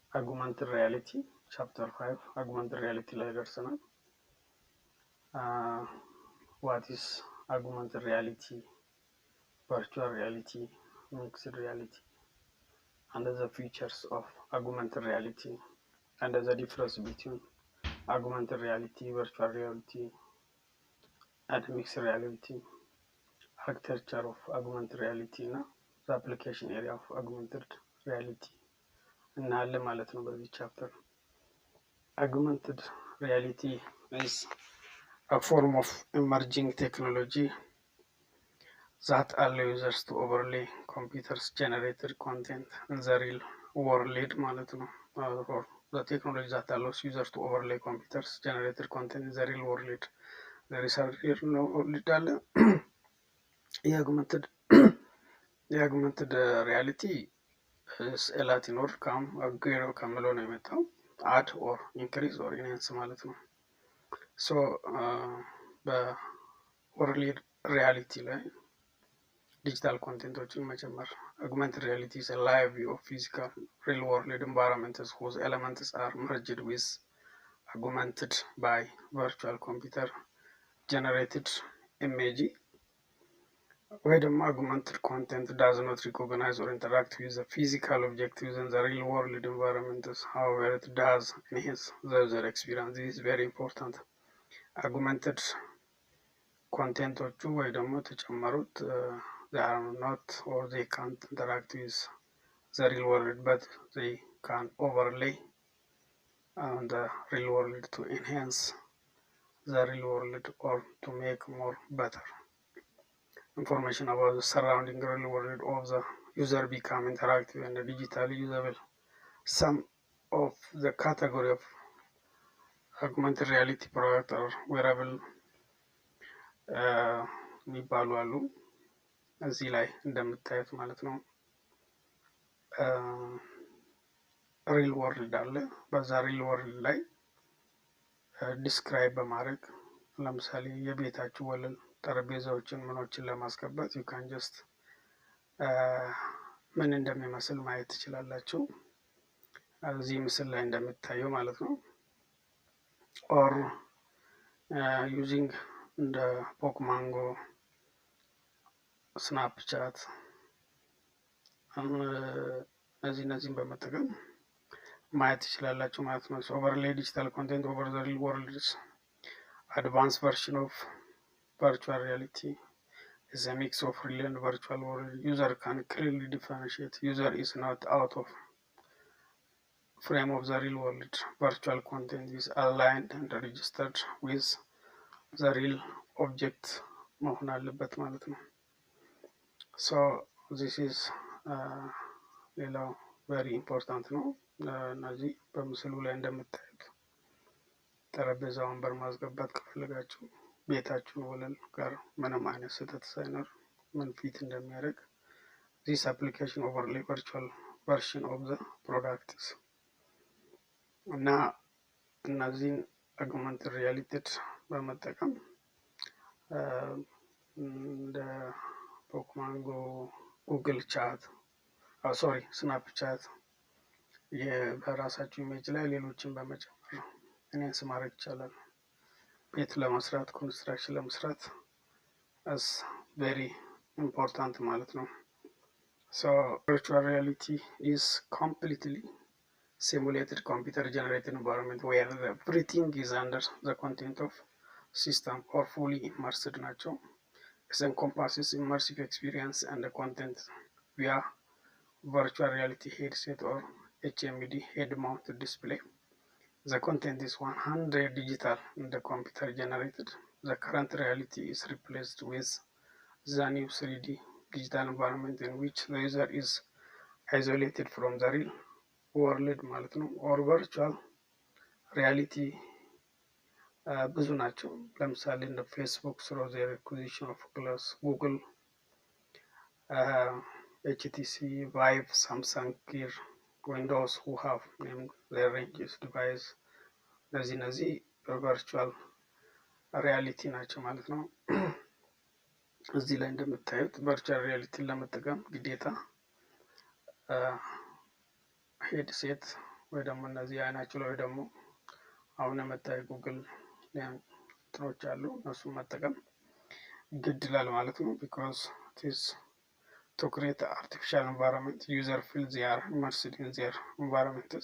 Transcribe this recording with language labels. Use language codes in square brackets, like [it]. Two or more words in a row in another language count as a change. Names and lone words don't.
[en] Augmented Reality, Chapter 5, Augmented Reality [am] ላይ ደርሰናል። [en] What is Augmented Reality, Virtual Reality, Mixed Reality, and the features of Augmented Reality, and the difference between Augmented Reality, Virtual Reality, and Mixed Reality, Architecture of Augmented Reality, እና the application area of Augmented Reality [am] እናያለን ማለት ነው በዚህ ቻፕተር። [en] Augmented reality is a form of emerging technology that allows users to overlay computers generated content in the real world [am] ማለት ነው። [en] or the technology that allows users to overlay computers generated content in the real world. there is a real world አለ። augmented reality Latin word [am] ከምለው ነው የመጣው። [en] add or increase or enhance [am] ማለት ነው። [en] ሶ [am] በወርልድ ሪያሊቲ ላይ ዲጂታል ኮንቴንቶችን መጨመር። [en] augmented reality is a live view of physical real world environments whose elements are merged with augmented by virtual computer generated image [am] ወይ ደግሞ [en] augmented content does not recognize or interact with the physical objects in the real world environment. However, it does enhance the user experience. This is very important. Augmented content [am] ወይ ደግሞ ተጨመሩት [en] they are not or they can't interact with the real world, but they can overlay on the real world to enhance the real world or to make more better information about the surrounding real world of the user become interactive and digitally usable. Some of the category of augmented reality product are wearable [am] የሚባሉ አሉ። እዚህ ላይ እንደምታዩት ማለት ነው። [en] real world [am] አለ። በዛ [en] real world [am] ላይ ዲስክራይብ በማድረግ ለምሳሌ የቤታችሁ ወለል ጠረጴዛዎችን ምኖችን ለማስገባት [en] you can just [am] ምን እንደሚመስል ማየት ትችላላችሁ እዚህ ምስል ላይ እንደምታየው ማለት ነው። [en] or using the Pokmango, Snapchat [am] እነዚህን በመጠቀም ማየት ትችላላችሁ ማለት ነው። [en] overlay digital content over the real world is advanced version of virtual reality is a mix of real and virtual world. User can clearly differentiate. User is not out of frame of the real world. Virtual content is aligned and registered with the real object [am] መሆን አለበት ማለት ነው። [en] so this is [am] ሌላው [en] very important [am] ነው። እነዚህ በምስሉ ላይ እንደምታዩት ጠረጴዛ ወንበር ማስገባት ከፈለጋችሁ ቤታችሁን ወለል ጋር ምንም አይነት ስህተት ሳይኖር ምን ፊት እንደሚያደርግ [en] this application overlay virtual version of the products [am] እና እነዚህን [en] augmented reality [am] በመጠቀም እንደ ፖክማንጎ፣ ጉግል ቻት ስናፕቻት በራሳችሁ ኢሜጅ ላይ ሌሎችን በመጨመር ኢንሃንስ ማድረግ ይቻላል። ቤት ለመስራት ኮንስትራክሽን ለመስራት [en] as very important [am] ማለት ነው። [en] so virtual reality is completely simulated computer generated environment where everything is under the content of system or fully immersed ናቸው። it encompasses immersive experience and the content via virtual reality headset or HMD head mounted display. The content is 100 digital and the computer generated. The current reality is replaced with the new 3D digital environment in which the user is isolated from the real world [am] ማለት ነው። [en] or virtual reality [am] ብዙ ናቸው። ለምሳሌ እንደ ፌስቡክ [en] through their acquisition of Google, HTC Vive, Samsung Gear, Windows who have named their ranges device እነዚህ virtual reality [am] ናቸው ማለት ነው። እዚህ ላይ እንደምታዩት [en] virtual reality [am] ለመጠቀም ግዴታ ሄድሴት ወይ ደግሞ እነዚህ አይናችሁ ላይ ደግሞ አሁን የመጣ ጉግል እንትኖች አሉ እነሱን መጠቀም ግድ ይላል ማለት ነው። [en] because it's to create an artificial environment, user feels they are immersed in their environments.